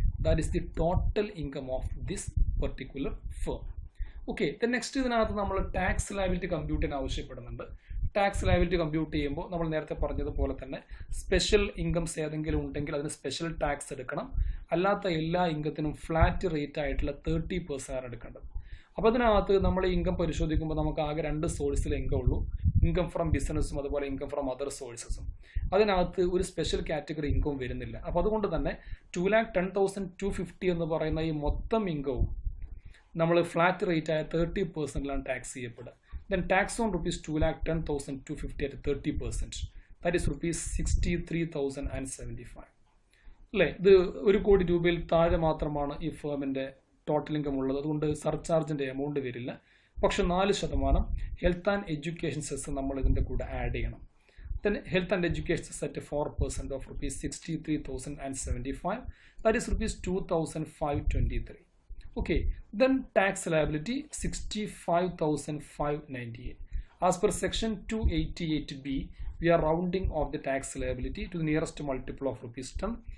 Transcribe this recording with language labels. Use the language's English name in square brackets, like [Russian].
[English] That is the total income of this particular firm. Okay, then next [Malayalam] ഇതിനകത്ത് നമ്മൾ tax liability compute ചെയ്യാൻ ആവശ്യപ്പെടുന്നുണ്ട്. Tax liability compute ചെയ്യുമ്പോൾ നമ്മൾ നേരത്തെ പറഞ്ഞതുപോലെ തന്നെ സ്പെഷ്യൽ ഇൻകംസ് ഏതെങ്കിലും ഉണ്ടെങ്കിൽ അതിന് സ്പെഷ്യൽ ടാക്സ് എടുക്കണം. അല്ലാത്ത എല്ലാ ഇൻകത്തിനും ഫ്ലാറ്റ് റേറ്റ് ആയിട്ടുള്ള 30% എടുക്കേണ്ടത്. അപ്പോൾ അതിനകത്ത് നമ്മൾ ഇൻകം പരിശോധിക്കുമ്പോൾ നമുക്ക് ആകെ 2 സോഴ്സിൽ ഇൻകം ഉള്ളൂ, ഇൻകം ഫ്രം ബിസിനസ്സും അതുപോലെ ഇൻകം ഫ്രം അതർ സോഴ്സസും. അതിനകത്ത് ഒരു സ്പെഷ്യൽ കാറ്റഗറി ഇൻകം വരുന്നില്ല. അപ്പോൾ അതുകൊണ്ട് തന്നെ 2,10,250 എന്ന് പറയുന്ന ഈ മൊത്തം ഇൻകവും നമ്മൾ ഫ്ലാറ്റ് റേറ്റ് ആയ 30%ലാണ് tax ചെയ്യപ്പെടുക. [English] Then tax on rupees 2,10,250 at 30%. That is rupees 63,075 [Malayalam] അല്ലേ. ഇത് 1 കോടി രൂപയിൽ താഴെ മാത്രമാണ് ഈ ഫേമിൻ്റെ ടോട്ടൽ ഇൻകം ഉള്ളത്. അതുകൊണ്ട് സർചാർജിൻ്റെ എമൗണ്ട് വരില്ല. പക്ഷെ 4% ഹെൽത്ത് ആൻഡ് എഡ്യൂക്കേഷൻ സെസ് നമ്മൾ ഇതിൻ്റെ കൂടെ ആഡ് ചെയ്യണം. [English] Then health and education cess at 4% of rupees 63,075. That is rupees 2,523. Okay, then tax liability 65,598. As per section 288B, we are rounding off the tax liability to the nearest multiple of rupees 10.